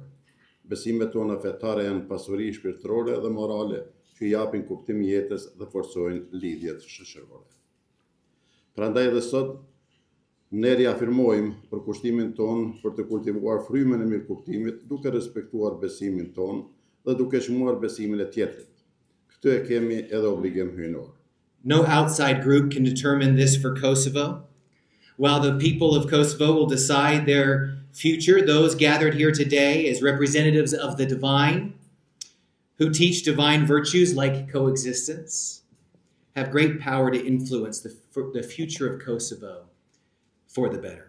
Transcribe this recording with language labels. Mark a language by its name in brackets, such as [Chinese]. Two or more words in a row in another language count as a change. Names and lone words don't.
[Albanian] Besimet tona fetare janë pasuri shpirtërore dhe morale që japin kuptim jetës dhe forcojnë lidhjet shoqërore. Prandaj edhe sot, ne riafirmojmë përkushtimin ton për të kultivuar frymën e mirëkuptimit, duke respektuar besimin ton dhe duke çmuar besimin e tjetrit. Këtë e kemi edhe obligim hyjnor. [English] No outside group can determine this for Kosovo. While the people of Kosovo will decide their future, those gathered here today as representatives of the divine, who teach divine virtues like coexistence, have great power to influence the future of Kosovo for the better.